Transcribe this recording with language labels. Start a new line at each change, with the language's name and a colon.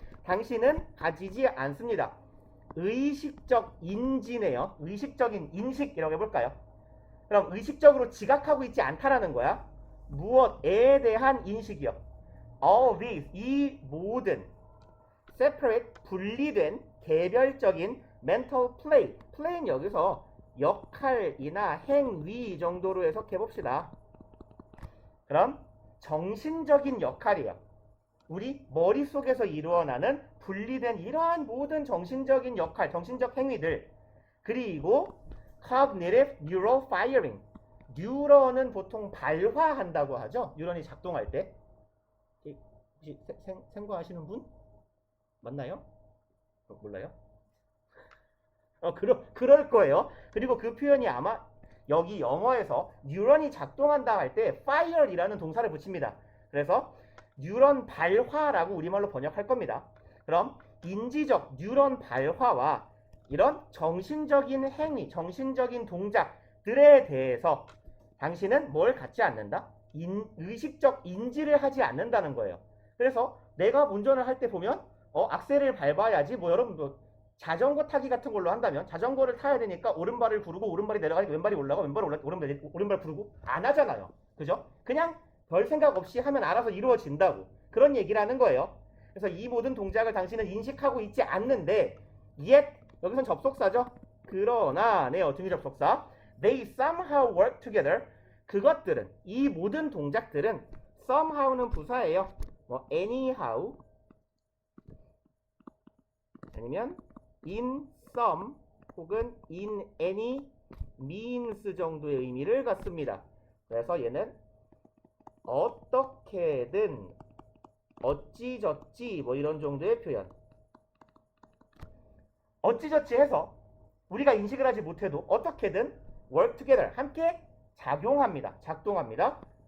Korean: 당신은 가지지 않습니다. 의식적 인지네요. 의식적인 인식이라고 해볼까요? 그럼 의식적으로 지각하고 있지 않다라는 거야. 무엇에 대한 인식이요?
English: All these,
Korean: 이 모든
English: separate,
Korean: 분리된 개별적인
English: mental play.
Korean: play는 여기서 역할이나 행위 정도로 해석해봅시다. 그럼 정신적인 역할이에요. 우리 머릿속에서 일어나는 분리된 이러한 모든 정신적인 역할, 정신적 행위들. 그리고
English: cognitive neural firing.
Korean: 뉴런은 보통 발화한다고 하죠. 뉴런이 작동할 때. 혹시 생각하시는 분? 맞나요? 몰라요? 그럴 거예요. 그리고 그 표현이 아마 여기 영어에서 뉴런이 작동한다 할 때 fire이라는 동사를 붙입니다. 그래서 뉴런 발화라고 우리말로 번역할 겁니다. 그럼 인지적 뉴런 발화와 이런 정신적인 행위, 정신적인 동작들에 대해서 당신은 뭘 갖지 않는다? 의식적 인지를 하지 않는다는 거예요. 그래서 내가 운전을 할 때 보면 악셀을 밟아야지 여러분 자전거 타기 같은 걸로 한다면 자전거를 타야 되니까 오른발을 부르고 오른발이 내려가니까 왼발이 올라가 오른발 부르고 안 하잖아요. 그죠? 그냥 별 생각 없이 하면 알아서 이루어진다고 그런 얘기라는 거예요. 그래서 이 모든 동작을 당신은 인식하고 있지 않는데 yet 여기선 접속사죠. 그러나 등위 접속사
English: they somehow work together.
Korean: 그것들은 이 모든 동작들은 somehow는 부사예요.
English: anyhow
Korean: 아니면
English: in some
Korean: 혹은
English: in any means
Korean: 정도의 의미를 갖습니다. 그래서 얘는 어떻게든 어찌저찌 이런 정도의 표현. 어찌저찌 해서 우리가 인식을 하지 못해도 어떻게든
English: work together
Korean: 함께 작동합니다.